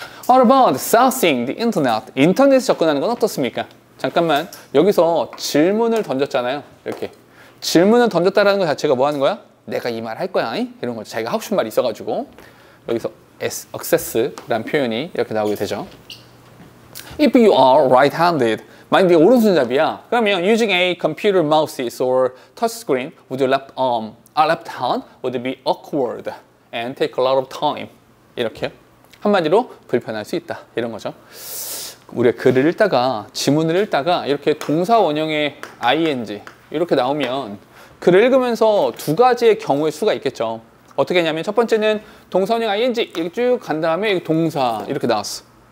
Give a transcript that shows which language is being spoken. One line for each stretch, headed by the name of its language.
English: What about accessing the internet?
Korean: 인터넷에 접근하는 건 어떻습니까? 잠깐만 여기서 질문을 던졌잖아요. 이렇게 질문을 던졌다라는 것 자체가 뭐 하는 거야? 내가 이 말 할 거야. 이런 거죠. 자기가 하고 싶은 말이 있어가지고 여기서 access라는 표현이 이렇게 나오게 되죠.
English: If you are right-handed,
Korean: 만약 네가 오른손잡이야.
English: 그러면 using a computer mouse or touchscreen with your left arm, left hand would be awkward and take a lot of time.
Korean: 이렇게 한마디로 불편할 수 있다. 이런 거죠. 우리가 글을 읽다가 지문을 읽다가 이렇게 동사 원형의 ing 이렇게 나오면 글을 읽으면서 두 가지의 경우의 수가 있겠죠. 어떻게 했냐면 첫 번째는 동사 원형 ing 이렇게 쭉 간 다음에 동사 이렇게 나왔어.